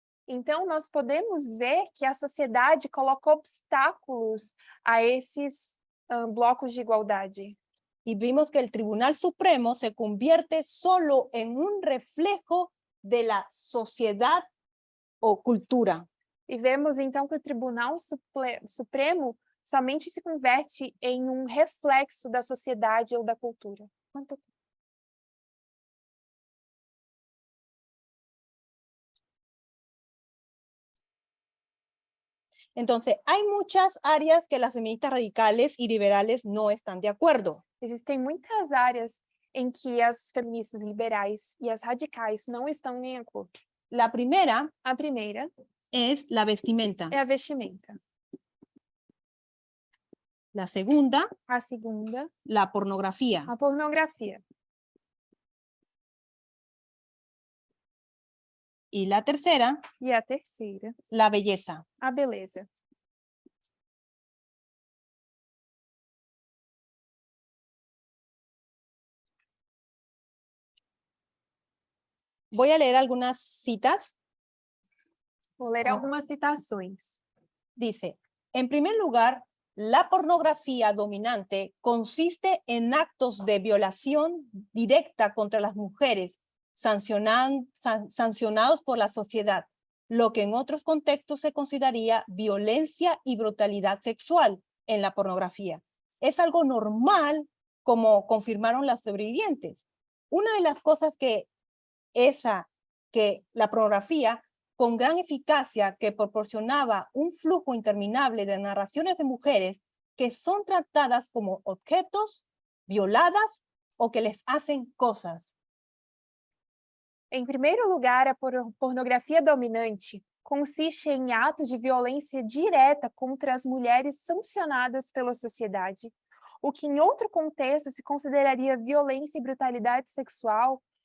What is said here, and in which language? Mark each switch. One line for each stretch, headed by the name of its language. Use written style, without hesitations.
Portuguese: Então, nós podemos ver que a sociedade coloca obstáculos a esses blocos de igualdade.
Spanish: Y vimos que el Tribunal Supremo se convierte solo en un reflejo de la sociedad o cultura.
Portuguese: E vemos, então, que o Tribunal Supremo somente se converte em um reflexo da sociedade ou da cultura. Quanto
Spanish: Entonces, hay muchas áreas que las feministas radicales y liberales no están de acuerdo.
Portuguese: Existem muitas áreas em que as feministas liberais e as radicais não estão em acordo.
Spanish: La primera
Portuguese: A primeira
Spanish: es la vestimenta.
Portuguese: é a vestimenta.
Spanish: La segunda,
Portuguese: A segunda,
Spanish: la pornografía.
Portuguese: a pornografia.
Spanish: Y la tercera,
Portuguese: E a terceira,
Spanish: la belleza.
Portuguese: a beleza.
Spanish: Voy a leer algunas citas.
Portuguese: Vou ler algumas citações.
Spanish: Dice, en primer lugar, la pornografía dominante consiste en actos de violación directa contra las mujeres, sancionados por la sociedad, lo que en otros contextos se consideraría violencia y brutalidad sexual en la pornografía. Es algo normal, como confirmaron las sobrevivientes. Una de las cosas que la pornografía, con gran eficacia, que proporcionaba un flujo interminable de narraciones de mujeres que son tratadas como objetos, violadas o que les hacen cosas.
Portuguese: Em primeiro lugar, a pornografia dominante consiste em atos de violência direta contra as mulheres sancionadas pela sociedade, o que em outro contexto se consideraria violência e brutalidade sexual.